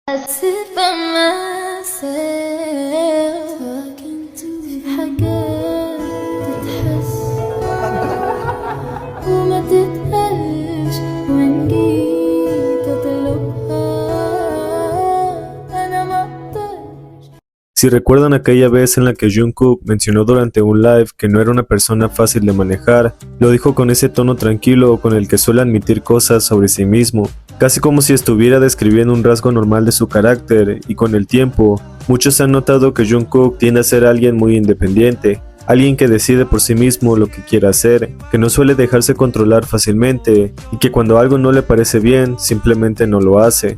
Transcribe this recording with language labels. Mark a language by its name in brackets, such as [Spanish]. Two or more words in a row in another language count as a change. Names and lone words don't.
[English] sit by myself talking to [Arabic] في حاجات تتحس وما تتقالش وإن جيت أطلبها أنا ما أقدرش. [Spanish] Si recuerdan aquella vez en la que Jungkook mencionó durante un live que no era una persona fácil de manejar, lo dijo con ese tono tranquilo con el que suele admitir cosas sobre sí mismo, casi como si estuviera describiendo un rasgo normal de su carácter, y con el tiempo, muchos han notado que Jungkook tiende a ser alguien muy independiente, alguien que decide por sí mismo lo que quiere hacer, que no suele dejarse controlar fácilmente, y que cuando algo no le parece bien, simplemente no lo hace.